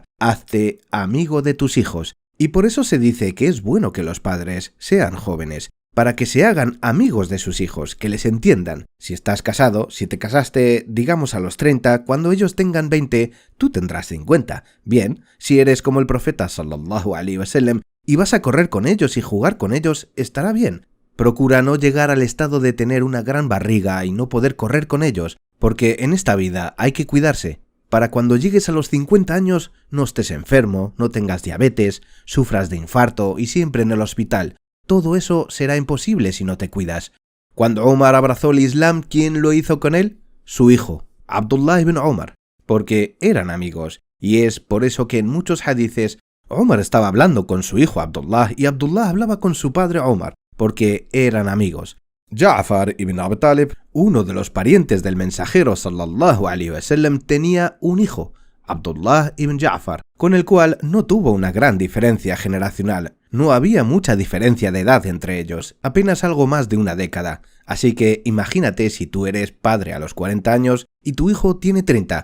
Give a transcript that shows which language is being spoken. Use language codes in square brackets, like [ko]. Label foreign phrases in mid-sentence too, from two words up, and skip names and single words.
[es] Hazte amigo de tus hijos. Y por eso se dice que es bueno que los padres sean jóvenes, para que se hagan amigos de sus hijos, que les entiendan. Si estás casado, si te casaste, digamos a los 30, cuando ellos tengan 20, tú tendrás 50. Bien, si eres como el profeta [ar] صلى الله عليه وسلم [es] y vas a correr con ellos y jugar con ellos, estará bien. Procura no llegar al estado de tener una gran barriga y no poder correr con ellos, porque en esta vida hay que cuidarse. Para cuando llegues a los 50 años no estés enfermo, no tengas diabetes, sufras de infarto y siempre en el hospital. Todo eso será imposible si no te cuidas. Cuando Omar abrazó el Islam, ¿quién lo hizo con él? Su hijo, Abdullah ibn Omar, porque eran amigos. Y es por eso que en muchos hadices Omar estaba hablando con su hijo Abdullah y Abdullah hablaba con su padre Omar, porque eran amigos. Ja'far ibn Abi Talib, uno de los parientes del mensajero [ar] صلى الله عليه وسلم, [es] tenía un hijo, Abdullah ibn Ja'far, con el cual no tuvo una gran diferencia generacional. No había mucha diferencia de edad entre ellos, apenas algo más de una década. Así que imagínate si tú eres padre a los 40 años y tu hijo tiene 30.